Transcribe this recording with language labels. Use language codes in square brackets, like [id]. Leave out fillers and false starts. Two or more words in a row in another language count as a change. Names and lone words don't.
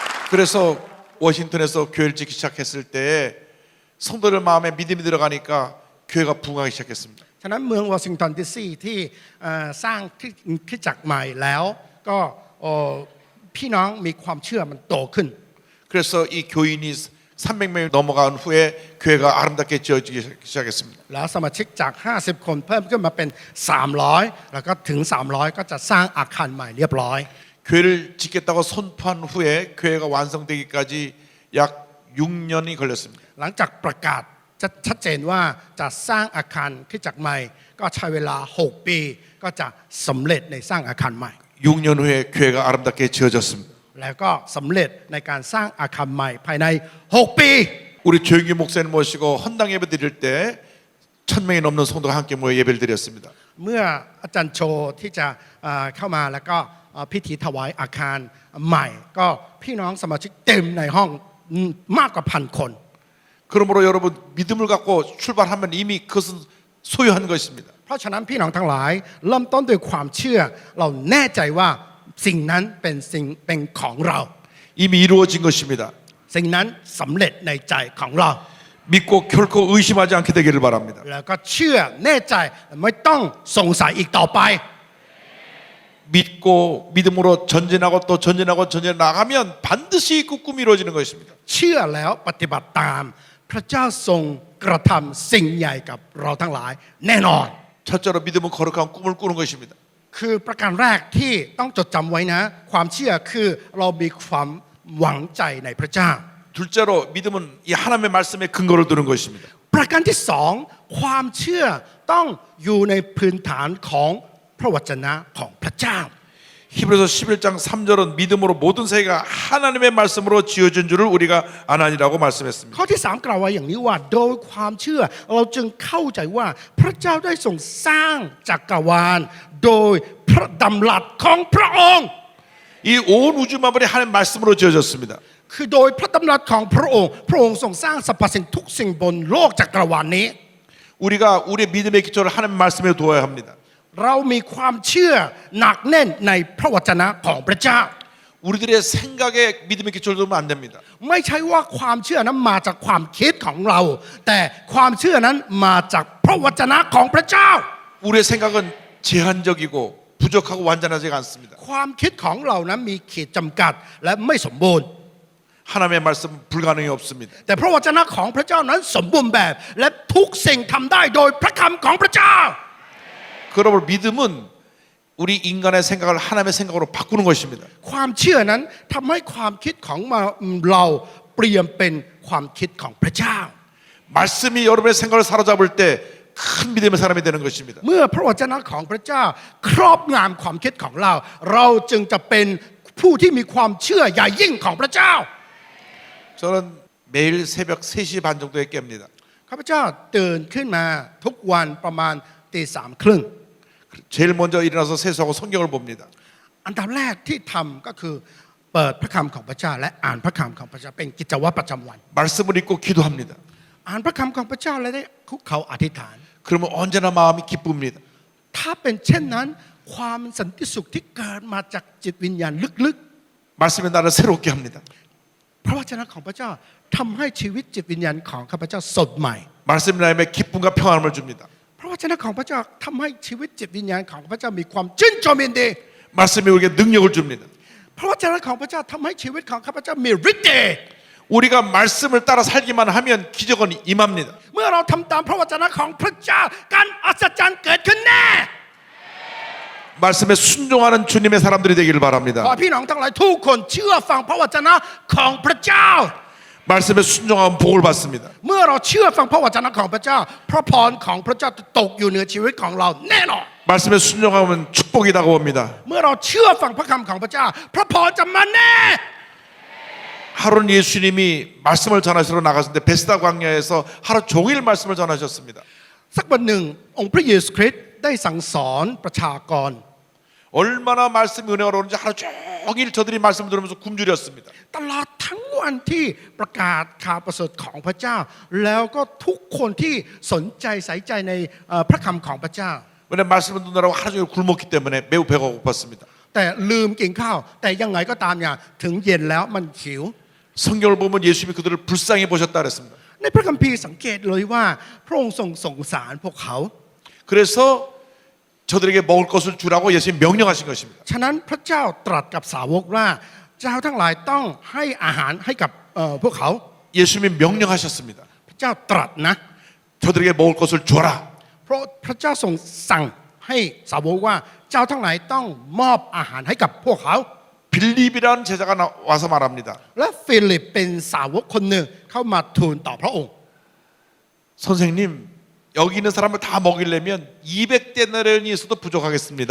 [ko] 그래서 워싱턴에서 교회를 짓기 시작했을 때 성도들 마음에 믿음이 들어가니까 교회가 부흥하기 시작했습니다. [th] ฉะนั้นเมืองวอชิงตันดีซีที่สร้างคริสตจักรใหม่แล้วก็พี่น้องมีความเชื่อมันโตขึ้น [ko] 그래서 이 교인이 300명이 넘어간 후에 교회가 아름답게 지어지기 시작했습니다. [th] แล้วสมาชิกจาก 50 คนเพิ่มขึ้นมาเป็น 300 แล้วก็ถึง 300 ก็จะสร้างอาคารใหม่เรียบร้อย [ko] 교회를 짓겠다고 선포한 후에 교회가 완성되기까지 약 6년이 걸렸습니다. [th] หลังจากประกาศชัดเจนว่าจะสร้างอาคารคริสตจักรใหม่ก็ใช้เวลา 6 ปีก็จะสำเร็จในสร้างอาคารใหม่ [ko] 6년 후에 교회가 아름답게 지어졌습니다. [th] แล้วก็สำเร็จในการสร้างอาคารใหม่ภายใน 6 ปี [ko] 우리 조영기 목사님 모시고 헌당 예배 드릴 때 1000명이 넘는 성도가 함께 모여 예배를 드렸습니다. [th] เมื่ออาจารย์โชที่จะเข้ามาแล้วก็พิธีถวายอาคารใหม่ ก็พี่น้องสมาชิกเต็มในห้องมากกว่าพันคน [ko] 그러므로 여러분 믿음을 갖고 출발하면 이미 그것은 소유한 것입니다. [th] เพราะฉะนั้นพี่น้องทั้งหลายเริ่มต้นด้วยความเชื่อเราแน่ใจว่าสิ่งนั้นเป็นของเรา [ko] 이미 이루어진 것입니다. [th] สิ่งนั้นสำเร็จในใจของเรา [ko] 믿고 결코 의심하지 않게 되기를 바랍니다. [th] แล้วก็เชื่อแน่ใจไม่ต้องสงสัยอีกต่อไป [ko] 믿고 믿음으로 전진하고 또 전진하고 전진 나가면 반드시 그 꿈이 이루어지는 것입니다. [th] เชื่อแล้วปฏิบัติตามพระเจ้าทรงกระทำสิ่งใหญ่กับเราทั้งหลายแน่นอน [ko] 첫째로 믿음은 거룩한 꿈을 꾸는 것입니다. [th] คือประการแรกที่ต้องจดจำไว้นะ ความเชื่อคือเรามีความหวังใจในพระเจ้า [ko] 둘째로 믿음은 이 하나님의 말씀에 근거를 두는 것입니다. [th] ประการที่สองความเชื่อต้องอยู่ในพื้นฐานของพระวจนะของพระเจ้า [ko] 히브리서 11장 3절은 믿음으로 모든 세계가 하나님의 말씀으로 지어진 줄을 우리가 아나니라고 말씀했습니다. [th] ข้อที่สามกล่าวไว้อย่างนี้ว่าโดยความเชื่อเราจึงเข้าใจว่าพระเจ้าได้ทรงสร้างจักรวาลโดยพระดำรัสของพระองค์ [ko] 이 온 우주 만물이 하나님 말씀으로 지어졌습니다. [th] คือโดยพระดำรัสของพระองค์พระองค์ทรงสร้างสรรพสิ่งทุกสิ่งบนโลกจักรวาลนี้ [ko] 우리가 우리의 믿음의 기초를 하나님 말씀에 두어야 합니다. [th] เรามีความเชื่อหนักแน่นในพระวจนะของพระเจ้า [ko] 우리들의 생각에 믿음의 기초를 두면 안 됩니다. [th] ไม่ใช่ว่าความเชื่อนั้นมาจากความคิดของเรา แต่ความเชื่อนั้นมาจากพระวจนะของพระเจ้า [ko] 우리의 생각은 제한적이고 부족하고 완전하지가 않습니다. [th] ความคิดของเรานั้นมีขีดจำกัดและไม่สมบูรณ์ [ko] 하나님의 말씀은 불가능이 없습니다. [th] แต่พระวจนะของพระเจ้านั้นสมบูรณ์แบบ และทุกสิ่งทำได้โดยพระคำของพระเจ้า [ko] 그러므로 믿음은 우리 인간의 생각을 하나님의 생각으로 바꾸는 것입니다. [th] ความเชื่อนั้นทำให้ความคิดของเราเปลี่ยนเป็นความคิดของพระเจ้า [ko] 말씀이 여러분의 생각을 사로잡을 때 큰 믿음의 사람이 되는 것입니다. [th] เมื่อพระวจนะของพระเจ้าครอบงำความคิดของเรา เราจึงจะเป็นผู้ที่มีความเชื่อใหญ่ยิ่งของพระเจ้า [ko] 저는 매일 새벽 3시 반 정도에 깹니다. [th] ข้าพเจ้าตื่นขึ้นมาทุกวันประมาณตีสามครึ่ง [ko] 제일 먼저 일어나서 세수하고 성경을 봅니다. [th] อันดับแรกที่ทำก็คือเปิดพระคำของพระเจ้าและอ่านพระคำของพระเจ้าเป็นกิจวัตรประจำวัน [ko] 말씀을 읽고 기도합니다. [th] อ่านพระคำของพระเจ้าและได้คุกเข่าอธิษฐาน [ko] 그러면 언제나 마음이 기쁩니다. [th] ถ้าเป็นเช่นนั้นความสันติสุขที่เกิดมาจากจิตวิญญาณลึก [ko] 말씀이 나를 새롭게 합니다. [th] ๆพระวจนะของพระเจ้าทำให้ชีวิตจิตวิญญาณของข้าพเจ้าสดใหม่ [ko] 말씀이 나에게 기쁨과 평안을 줍니다. [th] พระวจนะของพระเจ้าทำให้ชีวิตจิตวิญญาณของพระเจ้ามีความชื่นชมยินดี [ko] 말씀이 우리에게 능력을 줍니다. [th] พระวจนะของพระเจ้าทำให้ชีวิตของข้าพเจ้ามีฤทธิ์เดช [ko] 우리가 말씀을 따라 살기만 하면 기적은 임합니다. [th] เมื่อเราทำตามพระวจนะของพระเจ้าการอัศจรรย์เกิดขึ้นแน่ [ko] 말씀에 순종하는 주님의 사람들이 되기를 [th] ขอ [ko] 바랍니다. [th] พี่น้องทั้งหลายทุกคนเชื่อฟังพระวจนะของพระเจ้า [ko] 말씀에 순종하면 복을 받습니다. [th] เมื่อเราเชื่อฟังพระวจนะของพระเจ้าพระพรของพระเจ้าจะตกอยู่เหนือชีวิตของเราแน่นอน [ko] 말씀에 순종하면 축복이 다가옵니다. [th] เมื่อเราเชื่อฟังพระคำของพระเจ้าพระพรจะมาแน่ [ko] 하루는 예수님이 말씀을 전하시러 나가셨는데 베스다 광야에서 하루 종일 말씀을 전하셨습니다. [th] สักวันหนึ่งองค์พระเยซูคริสต์ได้สั่งสอนประชากร [ko] 얼마나 말씀이 은혜가 오는지 하루 종일 저들이 말씀을 들으면서 굶주렸습니다. [th] ตลอดทั้งวันที่ประกาศข่าวประเสริฐของพระเจ้า แล้วก็ทุกคนที่สนใจใส่ใจในพระคำของพระเจ้า [ko] 왜냐하면 말씀을 듣느라고 하루 종일 굶었기 때문에 매우 배가 고팠습니다. [th] แต่ลืมกินข้าว แต่ยังไงก็ตามอย่างถึงเย็นแล้วมันหิว [ko] 성경을 보면 예수님이 그들을 불쌍히 보셨다 그랬습니다. [th] ในพระคัมภีร์สังเกตเลยว่าพระองค์ทรงสงสารพวกเขา [ko] 그래서 저들에게 먹을 것을 주라고 예수님이 명령하신 것입니다. [th] ฉะนั้นพระเจ้าตรัสกับสาวกว่าเจ้าทั้งหลายต้องให้อาหารให้กับพวกเขา [ko] 예수님이 명령하셨습니다. [th] พระเจ้าตรัสนะ [ko] 저들에게 먹을 것을 줘라. [th] เพราะพระเจ้าทรงสั่งให้สาวกว่าเจ้าทั้งหลายต้องมอบอาหารให้กับพวกเขา [ko] 빌립이라는 제자가 와서 말합니다. [th] และฟิลิปเป็นสาวกคนหนึ่งเข้ามาทูลต่อพระองค์ [ko] 선생님, 여기 있는 사람을 다 먹이려면 200데나리온이 있어도 부족하겠습니다.